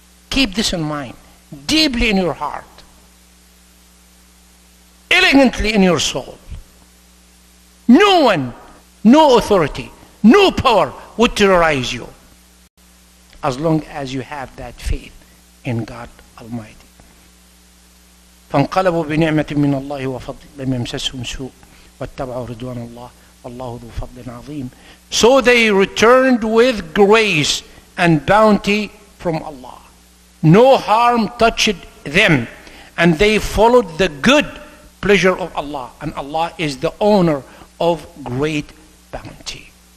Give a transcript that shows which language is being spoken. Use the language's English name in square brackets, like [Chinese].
[English] Keep this in mind, deeply in your heart, elegantly in your soul. No one, no authority, no power would terrorize you as long as you have that faith in God Almighty. [Arabic] فانقلبوا بنعمة من الله وفضل لم يمسسهم سوء واتبعوا رضوان الله والله ذو فضل عظيم. [English] So they returned with grace and bounty from Allah. No harm touched them, and they followed the good pleasure of Allah, and Allah is the owner of great bounty.